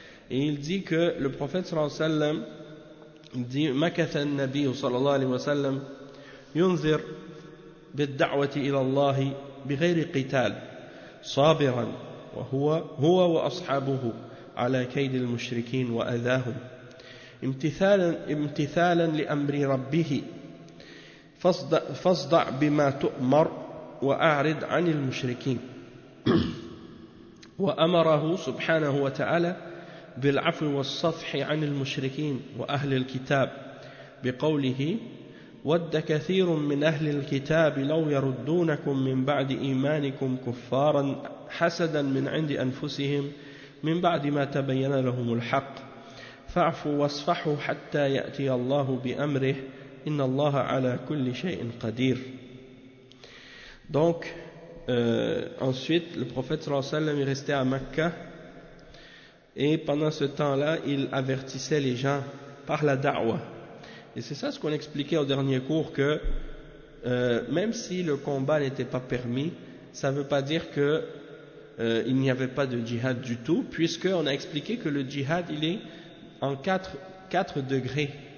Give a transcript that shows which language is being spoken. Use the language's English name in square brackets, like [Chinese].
[French] Et il dit que le prophète sallallahu alayhi wa sallam dit: [Arabic] Makatha an-nabi sallallahu alayhi wa sallam yunzir bid-da'wati ila Allah bi ghayri qital sabiran wa huwa wa ashabuhu على كيد المشركين وأذاهم امتثالا لأمر ربه فاصدع بما تؤمر وأعرض عن المشركين. وأمره سبحانه وتعالى بالعفو والصفح عن المشركين وأهل الكتاب بقوله: ود كثير من أهل الكتاب لو يردونكم من بعد إيمانكم كفارا حسدا من عند أنفسهم من بعد ما تبين لهم الحق فاعفوا واصفحوا حتى يأتي الله بأمره إن الله على كل شيء قدير. [French] Donc ensuite le prophète sallallahu alayhi wa sallam est resté à Mecca, et pendant ce temps-là il avertissait les gens par la da'wa. Et c'est ça ce qu'on expliquait au dernier cours, que même si le combat n'était pas permis, ça ne veut pas dire que il n'y avait pas de djihad du tout, puisqu'on a expliqué que le djihad il est en 4 degrés.